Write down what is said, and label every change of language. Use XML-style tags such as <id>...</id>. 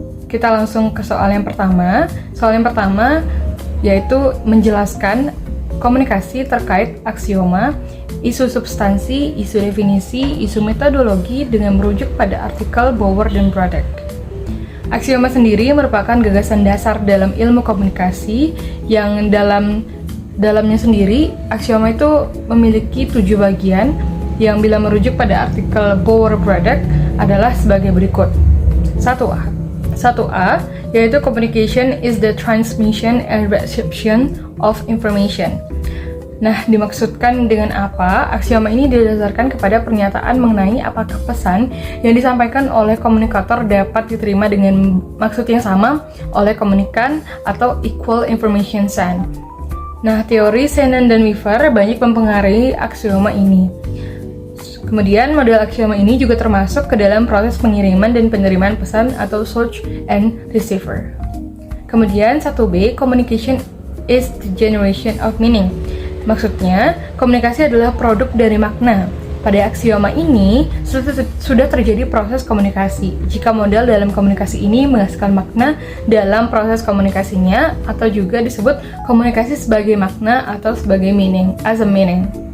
<id>Kita langsung ke soal yang pertama. Soal yang pertama yaitu menjelaskan komunikasi terkait aksioma, isu substansi, isu definisi, isu metodologi dengan merujuk pada artikel Bower dan Braddock. Aksioma sendiri merupakan gagasan dasar dalam ilmu komunikasi yang dalamnya sendiri aksioma itu memiliki 7 bagian yang bila merujuk pada artikel Bower-Braddock adalah sebagai berikut.</id> <en>1A,</en> <id>yaitu</id> <en>communication is the transmission and reception of information.</en> <id>Nah, dimaksudkan dengan apa? Aksioma ini didasarkan kepada pernyataan mengenai apakah pesan yang disampaikan oleh komunikator dapat diterima dengan maksud yang sama oleh komunikan atau</id> <en>equal information sent.</en> <id>Nah, teori Shannon dan Weaver banyak mempengaruhi aksioma ini. Kemudian, model aksioma ini juga termasuk ke dalam proses pengiriman dan penerimaan pesan atau</id> <en>source and receiver.</en> <id>Kemudian,</id> <en>1B, communication is the generation of meaning.</en> <id>Maksudnya, komunikasi adalah produk dari makna. Pada aksioma ini, sudah terjadi proses komunikasi. Jika model dalam komunikasi ini menghasilkan makna dalam proses komunikasinya, atau juga disebut komunikasi sebagai makna atau sebagai meaning,</id> <en>as a meaning.</en>